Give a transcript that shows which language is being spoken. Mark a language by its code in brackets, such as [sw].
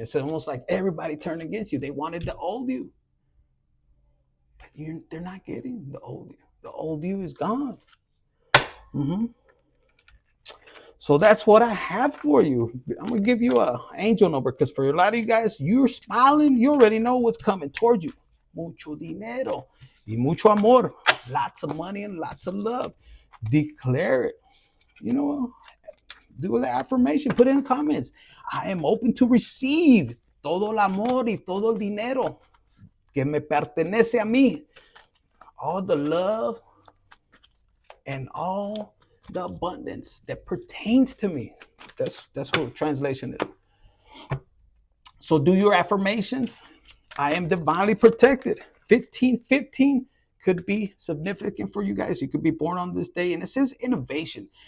[en] It's almost like everybody turned against you. They wanted the old you. But they're not getting the old you. The old you is gone. So that's what I have for you. I'm going to give you an angel number because for a lot of you guys, you're smiling. You already know what's coming towards you. [es] Mucho dinero y mucho amor. [en] Lots of money and lots of love. Declare it. Do the affirmation. Put it in the comments. I am open to receive [es] todo el amor y todo el dinero que me pertenece a mí. [en] All the love and all the abundance that pertains to me. That's what translation is. So do your affirmations. I am divinely protected. 1515 could be significant for you guys. You could be born on this day. And it says innovation.